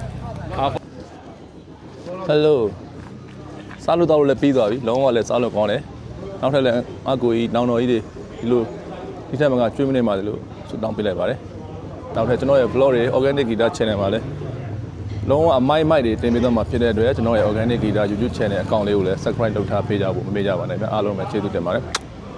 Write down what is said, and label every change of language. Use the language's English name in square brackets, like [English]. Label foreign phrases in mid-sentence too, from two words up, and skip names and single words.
[Burmese] ဟယ်လိုစားလို့တော့လည်းပြီးသွားပြီလုံးဝလည်းစားလို့ကောင်းတယ်နောက်ထပ်လည်းအကူကြီးနောင်တော်ကြီးတွေဒီလိုဒီထက်မှကကျွေးမနေပါလေလို့ဆုတောင်းပေးလိုက်ပါတယ်နောက်ထပ်ကျွန်တော်ရဲ့ vlog တွေ organic guitar channel မှာလည်းလုံးဝအမိုက်တွေတင်ပေးတော့မှာဖြစ်တဲ့အတွက်ကျွန်တော်ရဲ့ organic guitar [English] YouTube channel account [Burmese] လေးကိုလည်း subscribe လုပ်ထားပေးကြဖို့မမေ့ကြပါနဲ့ဗျအားလုံးပဲကျေးဇူးတင်ပါတယ်